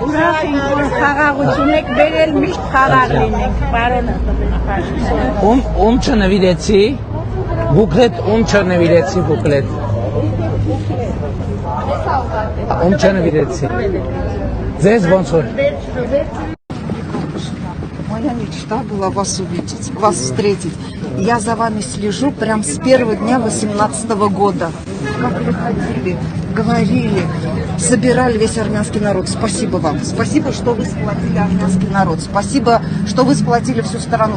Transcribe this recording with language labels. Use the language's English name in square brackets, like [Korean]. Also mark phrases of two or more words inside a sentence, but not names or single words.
[Armenian] Ուրախ ենք, որ խաղաղություն եք բերել, միշտ խաղաղ լինենք, պարոն Փաշինյան։ Ում չնվիրեցի։ Բուկլետ։ Ում չնվիրեցի։ Ձեզ ոնց որ։ [Russian] Моя мечта была вас увидеть, вас встретить. Я за вами слежу прям с первого дня 18-го года. Как вы ходили, говорили, собирали весь армянский народ. Спасибо вам. Спасибо, что вы сплотили армянский народ. Спасибо, что вы сплотили всю страну.